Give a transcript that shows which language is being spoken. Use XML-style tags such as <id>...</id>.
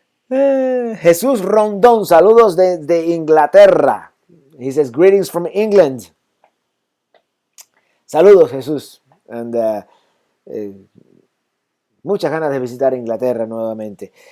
<es>Jesús Rondón, saludos de Inglaterra.</es> <en>He says greetings from England.</en> <es>Saludos, Jesús.</es> <en>And</en> <es>muchas ganas de visitar Inglaterra nuevamente.</es>